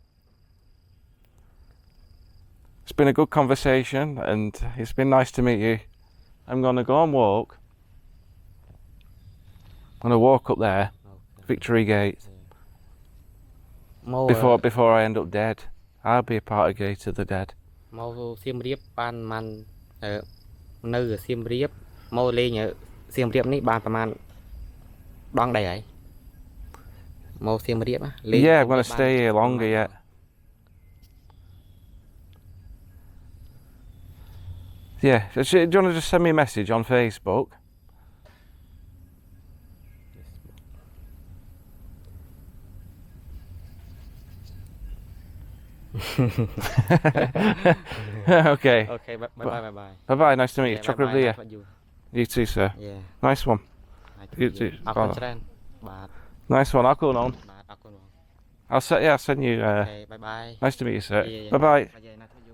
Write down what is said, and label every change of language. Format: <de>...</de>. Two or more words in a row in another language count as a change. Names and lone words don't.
<en>It's been a good conversation, and it's been nice to meet you. I'm gonna go and walk. I'm gonna walk up there, Okay. Victory Gate, Mau before I end up dead. I'll be a part of Gate of the Dead. Mau Siem Reap ban man</en> <km>នៅ Siem Reap មកលេង Siem Reap នេះបានប្រហែលដងដែរហើយមក Siem Reap ណាលេង</km> <en>Yeah, I'm gonna stay here longer yet. Yeah, do you want to just send me a message on Facebook? Okay. Okay, bye. Bye bye, nice to meet you. Yeah, Chocolate bye-bye, beer. You too, sir. Yeah. Nice one. You too.</en> <km>អរគុណច្រើនបាទ</km> <en>Nice one. I'll go on.</en> <km>បាទអរគុណបង</km> <en>I'll send you. Okay, bye. Nice to meet you, sir. Yeah. Bye bye. Yeah, nice to meet you.</en>